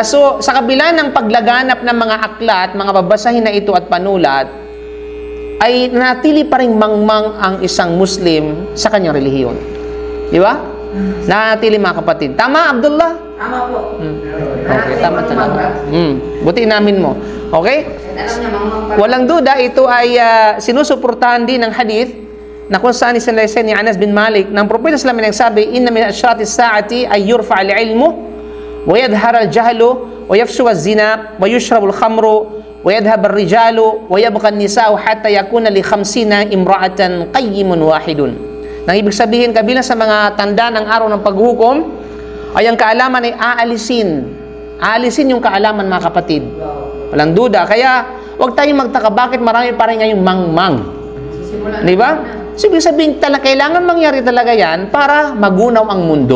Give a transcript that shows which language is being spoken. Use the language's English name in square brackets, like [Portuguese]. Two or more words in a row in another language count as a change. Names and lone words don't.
[Filipino] So sa kabila ng paglaganap ng mga aklat, mga babasahin na ito at panulat, ay natili pa rin mangmang ang isang Muslim sa kanyang relihiyon. Di ba? Natili mga kapatid. Tama, Abdullah? Tama po. Okay, tama talaga. Buti namin mo. Okay? Walang duda, ito ay sinusuportahan din ng hadith na kung saan isinalaysan ni Anas bin Malik ng Propeta [Arabic] صلى الله عليه وسلم nagsabi, إن من أشراط الساعة أن يرفع العلم ويظهر الجهل ويفشو الزنا ويشرب الخمر ويذهب الرجال ويبقى النساء حتى يكون لخمسين امرأة قيم واحد. [Filipino] Nang ibig sabihin, kabilang sa mga tanda ng araw ng paghukom ay ang kaalaman ay aalisin. Aalisin yung kaalaman, mga kapatid. Walang duda. Kaya, huwag tayong magtaka bakit marami pa rin ngayong mangmang. Di ba? So, ibig sabihin, kailangan mangyari talaga yan para magunaw ang mundo.